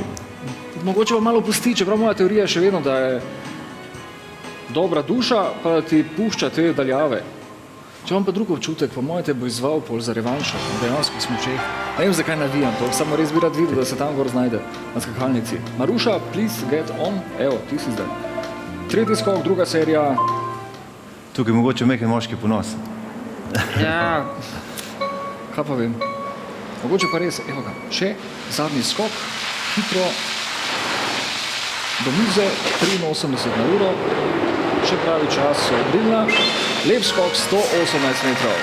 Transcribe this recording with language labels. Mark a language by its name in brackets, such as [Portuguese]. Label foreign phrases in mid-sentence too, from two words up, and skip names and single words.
[Slovenian] Mogoče pa malo pusti, čeprav moja teorija je še vedno, da je dobra duša, pa da ti pušča te daljave. Če imam pa drug občutek, pa moja te bo izval pol za revanšo, dejansko smučeh. Ne vem, zakaj navijam to, samo res bi rad videl, da se tam gor znajde na skakalnici. Maruša, [English] please get on. [Slovenian] Evo, ti si zdaj. Tretji skok, druga serija. Tukaj mogoče nekaj moški ponos. Ja, kaj pa vem. Mogoče pa res, evo ga, še zadnji skok, hitro, do mize, 83 na uro, še pravi čas, odrilna, lep skok, 118 metrov.